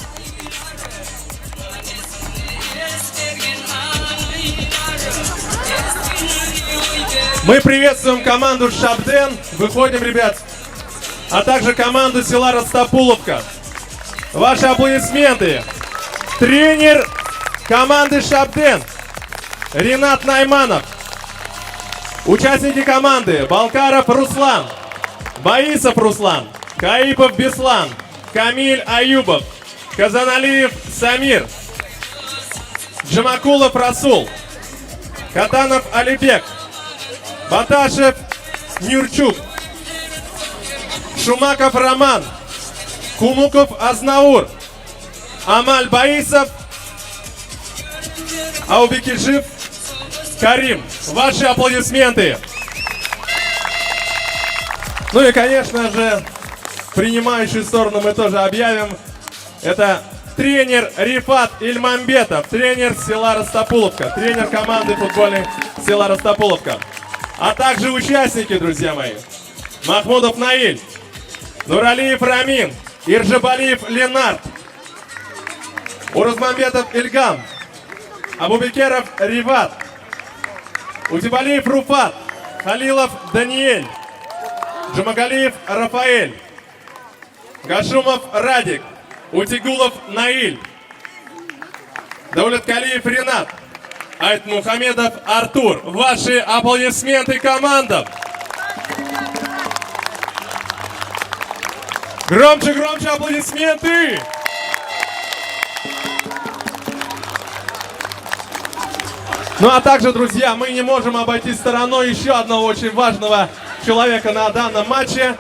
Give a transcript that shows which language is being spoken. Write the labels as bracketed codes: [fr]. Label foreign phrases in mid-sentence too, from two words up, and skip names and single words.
[ru] Мы приветствуем команду Шабден. Выходим, ребят. А также команду села Растопуловка. Ваши аплодисменты. Тренер команды Шабден Ринат Найманов. Участники команды: Балкаров Руслан, Баисов Руслан, Каипов Беслан, Камиль Аюбов, Казаналиев Самир, Джамакулов Расул, Катанов Алибек, Баташев Нюрчук, Шумаков Роман, Кумуков Азнаур, Амаль Баисов, Аубекижев Карим. Ваши аплодисменты. Ну и, конечно же, принимающую сторону мы тоже объявим. Это тренер Рифат Ильмамбетов, тренер села Растопуловка, тренер команды футбольной села Растопуловка. А также участники, друзья мои: Махмудов Наиль, Нуралиев Рамин, Иржабалиев Ленард, Уразмамбетов Ильгам, Абубекеров Риват, Утибалиев Руфат, Халилов Даниэль, Джамагалиев Рафаэль, Гашумов Радик, Утигулов Наиль, Даулеткалиев Ренат, Айтмухамедов Артур. Ваши аплодисменты командам! Громче, громче аплодисменты! Ну а также, друзья, мы не можем обойти стороной еще одного очень важного человека на данном матче.